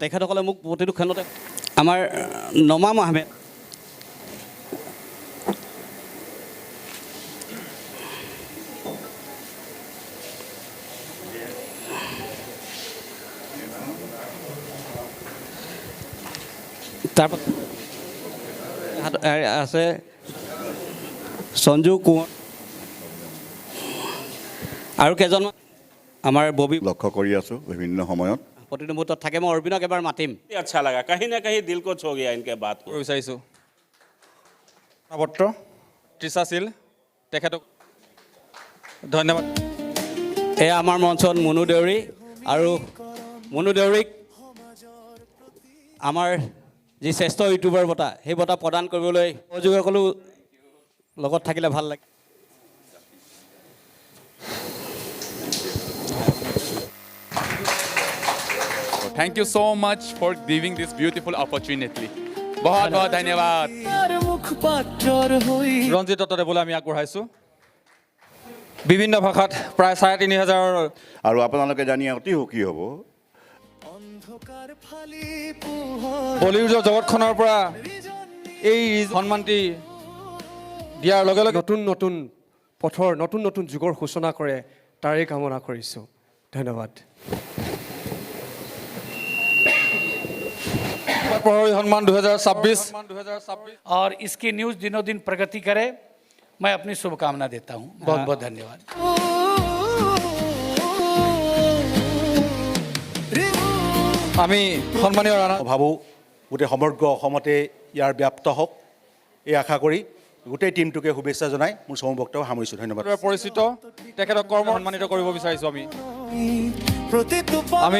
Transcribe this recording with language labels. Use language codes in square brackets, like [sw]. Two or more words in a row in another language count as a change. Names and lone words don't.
[as] তেখেতসকলে মোক প্ৰতিটো ক্ষণতে আমাৰ নমাম আহমেদ, তাৰপাছত আছে সঞ্জু কোঁৱৰ আৰু কেইজনমান আমাৰ ববী লক্ষ্য কৰি আছোঁ বিভিন্ন সময়ত। প্ৰতিটো মুহূৰ্তত থাকে। মই অৰবিনক এবাৰ মাতিম। [hi] अच्छा लगा, कहीं ना कहीं दिल को छू गया इनके बात को। [as] বিচাৰিছোঁ পত্ৰ তৃষাশীল, তেখেতক ধন্যবাদ। এয়া আমাৰ মঞ্চত মুনু দেউৰী, আৰু মুনু দেউৰীক আমাৰ যি শ্ৰেষ্ঠ ইউটিউবাৰ বঁটা, সেই বঁটা প্ৰদান কৰিবলৈ সহযোগীসকলো লগত থাকিলে ভাল লাগে। [en] Thank you so much for giving this beautiful opportunity. [hi] बहुत बहुत धन्यवाद। [as] ৰঞ্জিত দত্ত দেৱলৈ আমি আগবঢ়াইছোঁ। বিভিন্ন ভাষাত প্ৰায় ৩,৫০০ আৰু আপোনালোকে জানি অতি সুখী হ'ব বলিউডৰ জগতখনৰ পৰা এই সন্মানটি দিয়াৰ লগে লগে নতুন নতুন পথৰ নতুন নতুন যুগৰ সূচনা কৰে তাৰে কামনা কৰিছোঁ ধন্যবাদ প্ৰহৰী সন্মান 2026 [hi] और इसकी न्यूज़ दिनों दिन प्रगति करे मैं अपनी शुभकामना देता हूँ बहुत बहुत धन्यवाद [as] আমি সন্মানীয় ৰাণা ভাবোঁ গোটেই সমগ্ৰ অসমতে ইয়াৰ ব্যাপ্ত হওক এই আশা কৰি গোটেই টিমটোকে শুভেচ্ছা জনাই মোৰ চমু বক্তব্য সামৰিছোঁ ধন্যবাদ পৰিচিত তেখেতক কৰ্ম সন্মানিত কৰিব বিচাৰিছোঁ আমি